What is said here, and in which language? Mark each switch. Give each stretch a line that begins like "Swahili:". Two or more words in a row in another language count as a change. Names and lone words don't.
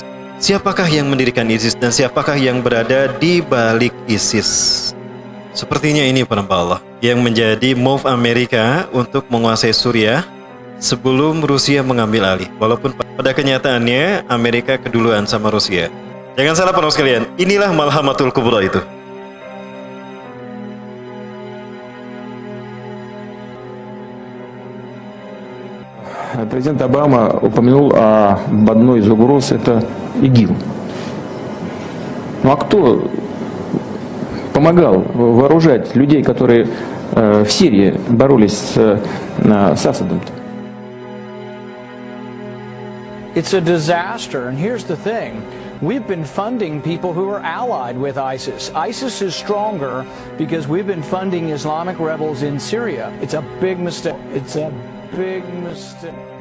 Indonesian: Siapakah yang mendirikan ISIS dan siapakah yang berada di balik ISIS? Sepertinya ini perhamba Allah yang menjadi move Amerika untuk menguasai Suriah sebelum Rusia mengambil alih. Walaupun pada kenyataannya Amerika keduluan sama Rusia. Jangan salah para sekalian, inilah Malhamatul Kubra itu.
Russian: Президент Обама упомянул об одной из угроз, это ИГИЛ. Ну а кто помогал вооружать людей, которые в Сирии боролись с Асадом-то?
English: It's a disaster, and here's the thing. We've been funding people who are allied with ISIS. ISIS is stronger because we've been funding Islamic rebels in Syria. It's a big mistake. It's a big mistake.